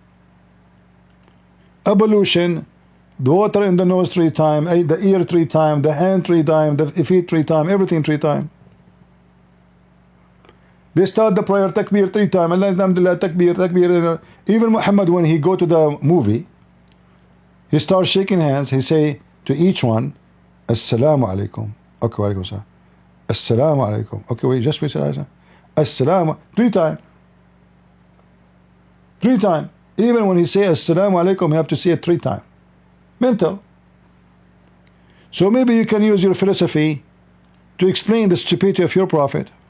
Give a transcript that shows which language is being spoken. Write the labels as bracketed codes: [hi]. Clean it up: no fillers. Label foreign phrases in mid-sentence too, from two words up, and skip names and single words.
[en] Ablution, the water in the nose 3 times, the ear 3 times, the hand 3 times, the feet 3 times, everything 3 times. They start the prayer takbir 3 times. [ar] الحمد لله، تكبير، تكبير. [en] Even Muhammad, when he go to the movie, he starts shaking hands. He say to each one, [ar] السلام عليكم. Okay, وعليكم السلام. السلام عليكم. [en] Okay, wait, just wait. Assalamu 3 times. 3 times. Even when he say [ar] السلام عليكم, [en] you have to say it 3 times. Mental. So maybe you can use your philosophy to explain the stupidity of your prophet.